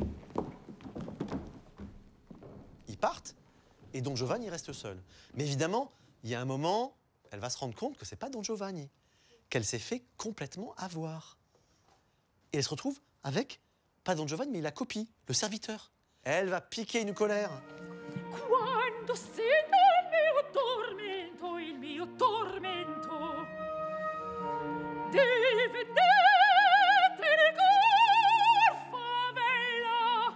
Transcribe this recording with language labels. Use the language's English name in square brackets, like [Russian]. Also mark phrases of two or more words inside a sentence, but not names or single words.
[French] Ils partent et Don Giovanni reste seul. Mais évidemment, il y a un moment, elle va se rendre compte que c'est pas Don Giovanni, qu'elle s'est fait complètement avoir. Et elle se retrouve avec, pas Don Giovanni, mais la copie, le serviteur. Elle va piquer une colère. [Italian] Quando sento il mio tormento, deve vedete il cor favella.